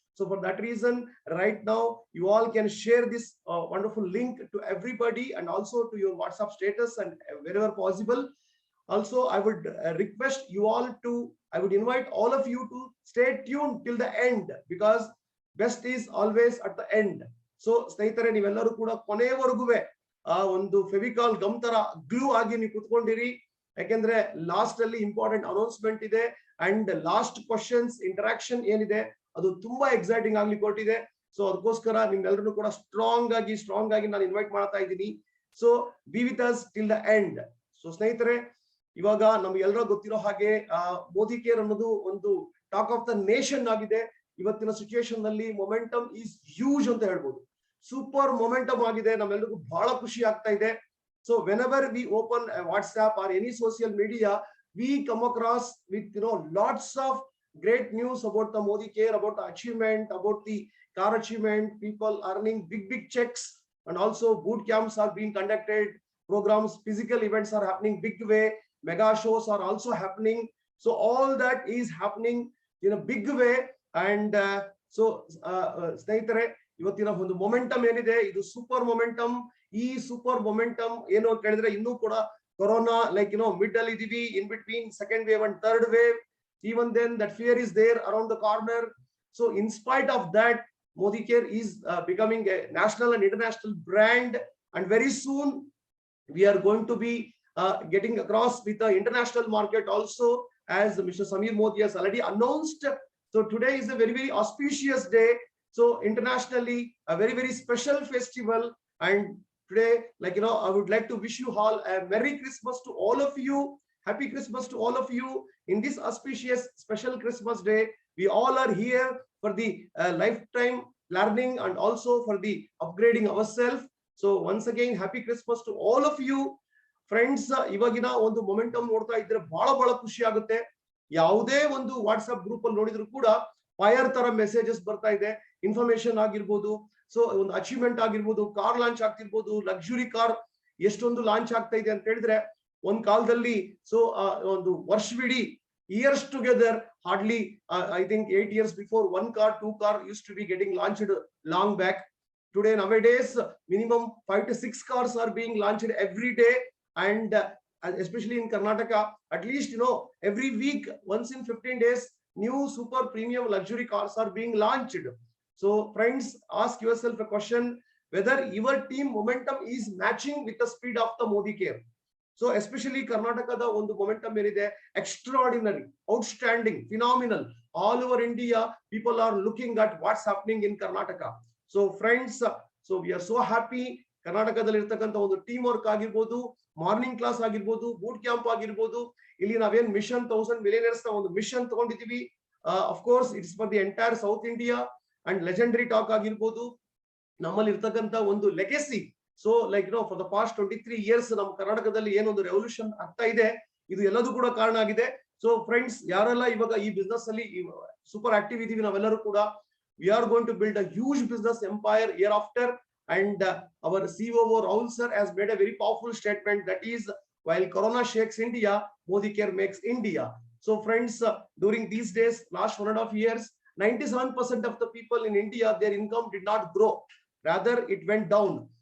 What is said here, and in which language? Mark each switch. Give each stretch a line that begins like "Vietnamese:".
English: So for that reason, right now you all can share this wonderful link to everybody, and also to your WhatsApp status and wherever possible. Also, I would request you all to, I would invite all of you to stay tuned till the end, because best is always at the end.
Kannada: So ಸ್ನೇಹಿತರೆ, ನೀವೆಲ್ಲರೂ ಕೂಡ ಕೊನೆಯವರೆಗೂ ಆ ಒಂದು Fevicol gum ತರ glue ಆಗಿ ನೀವು ಕುತ್ಕೊಂಡಿರಿ, ಯಾಕೆಂದ್ರೆ ಲಾಸ್ಟ್ ಅಲ್ಲಿ ಇಂಪಾರ್ಟೆಂಟ್ ಅನೌನ್ಸ್ಮೆಂಟ್ ಇದೆ ಅಂಡ್ ಲಾಸ್ಟ್ ಕ್ವಶನ್ಸ್ ಇಂಟರಾಕ್ಷನ್ ಏನಿದೆ ಅದು ತುಂಬಾ ಎಕ್ಸೈಟಿಂಗ್ ಆಗ್ಲಿ ಕೊಟ್ಟಿದೆ. ಸೊ ಅದಕ್ಕೋಸ್ಕರ ನಿಮ್ಮೆಲ್ಲರೂ ಕೂಡ ಸ್ಟ್ರಾಂಗ್ ಆಗಿ ನಾನು ಇನ್ವೈಟ್ ಮಾಡ್ತಾ ಇದ್ದೀನಿ.
English: So be with us till the end.
Kannada: So ಸ್ನೇಹಿತರೆ, ಇವಾಗ ನಮ್ಗೆಲ್ಲರೂ ಗೊತ್ತಿರೋ ಹಾಗೆ ಮೋದಿ ಕೇರ್ ಅನ್ನೋದು ಒಂದು
English: talk of the nation
Kannada: ಆಗಿದೆ. ಇವತ್ತಿನ ಸಿಚುಯೇಷನ್ ನಲ್ಲಿ
English: momentum is huge
Kannada: ಅಂತ ಹೇಳ್ಬೋದು. ಸೂಪರ್ ಮೊಮೆಂಟಮ್ ಆಗಿದೆ, ನಮ್ಮೆಲ್ಲರಿಗೂ ಬಹಳ ಖುಷಿ ಆಗ್ತಾ ಇದೆ.
English: So whenever we open WhatsApp or any social media, we come across with lots of great news about the Modi care, about the achievement, about the car achievement, people earning big checks, and also boot camps are being conducted, programs, physical events are happening big way, mega shows are also happening. So all that is happening in a big way, and
Kannada: so ಸ್ನೇಹಿತರೆ, ಇವತ್ತಿನ ಒಂದು momentum ಏನಿದೆ ಇದು super momentum. ಈ super momentum ಏನು ಅಂತ ಹೇಳಿದ್ರೆ, ಇನ್ನೂ ಕೂಡ ಕೊರೋನಾ ಮಿಡ್ ಅಲ್ಲಿ ಇದೀವಿ,
English: In between second wave and third wave. Even then that fear is there around the corner. So in spite of that, Modicare is becoming a national and international brand, and very soon we are going to be getting across with the international market also, as Mr. Samir Modi has already announced. So today is a very, very auspicious day. So internationally a very, very special festival, and today I would like to wish you all a Merry Christmas to all of you. Happy Christmas to all of you. In this auspicious special Christmas day, we all are here for the lifetime learning and also for the upgrading ourselves. So once again, happy Christmas to all of you.
Kannada: Friends, ಇವಗಿನ ಒಂದು momentum ನೋಡ್ತಾ ಇದ್ರೆ ಬಹಳ ಖುಷಿ ಆಗುತ್ತೆ. ಯಾವುದೇ ಒಂದು WhatsApp group ಅಲ್ಲಿ ನೋಡಿದ್ರು ಕೂಡ ಫೈರ್ ತರ ಮೆಸೇಜಸ್ ಬರ್ತಾ ಇದೆ. ಇನ್ಫಾರ್ಮೇಶನ್ ಆಗಿರ್ಬೋದು, ಸೊ ಒಂದು ಅಚೀವ್ಮೆಂಟ್ ಆಗಿರ್ಬೋದು, ಕಾರ್ ಲಾಂಚ್ ಆಗ್ತಿರ್ಬೋದು, ಲಕ್ಸುರಿ ಕಾರ್ ಎಷ್ಟೊಂದು ಲಾಂಚ್ ಆಗ್ತಾ ಇದೆ ಅಂತ ಹೇಳಿದ್ರೆ, ಒಂದ್ ಕಾಲದಲ್ಲಿ ಸೊ ಒಂದು ವರ್ಷವಿಡೀ
English: years together, hardly I think 8 years before, 1 car 2 car used to be getting launched long back. Today nowadays minimum 5 to 6 cars are being launched every day, and especially in Karnataka, at least every week, once in 15 days, new super premium luxury cars are being launched. So friends, ask yourself a question, whether your team momentum is matching with the speed of the Modicare. So especially Karnataka
Kannada: ಒಂದು momentum ಏನಿದೆ,
English: extraordinary, outstanding, phenomenal. All over India people are looking at what's happening in Karnataka. So friends, so we are so happy.
Kannada: ಕರ್ನಾಟಕದಲ್ಲಿ ಇರತಕ್ಕಂತ ಒಂದು team work ಆಗಿರ್ಬೋದು, morning class ಆಗಿರ್ಬೋದು, boot camp ಆಗಿರ್ಬೋದು, ಇಲ್ಲಿ ನಾವೇನ್ ಮಿಷನ್ 1000 ಮಿಲಿಯನರ್ಸ್ ಒಂದು mission ತಗೊಂಡಿದೀವಿ.
English: Of course it's for the entire south India.
Kannada: And legendary talk ಆಗಿರ್ಬೋದು, ನಮ್ಮಲ್ಲಿ ಇರ್ತಕ್ಕಂತ ಒಂದು legacy.
English: so for the past 23 years
Kannada: ನಮ್ಮ ಕರ್ನಾಟಕದಲ್ಲಿ ಏನೊಂದು ರೆವಲ್ಯೂಷನ್ ಆಗ್ತಾ ಇದೆ, ಇದು ಎಲ್ಲದೂ ಕೂಡ ಕಾರಣ ಆಗಿದೆ. ಸೊ ಫ್ರೆಂಡ್ಸ್, ಯಾರೆಲ್ಲ ಇವಾಗ ಈ ಬಿಸ್ನೆಸ್ ಅಲ್ಲಿ ಸೂಪರ್ ಆಕ್ಟಿವ್ ಇದೀವಿ, ನಾವೆಲ್ಲರೂ ಕೂಡ
English: we are going to build a huge business empire year after. And our COO Rahul sir has made a very powerful statement, that is, while Corona shakes India, Modicare makes India. So friends, during these days, last 1.5 years, 97% of the people in India, their income did not grow, rather it went down.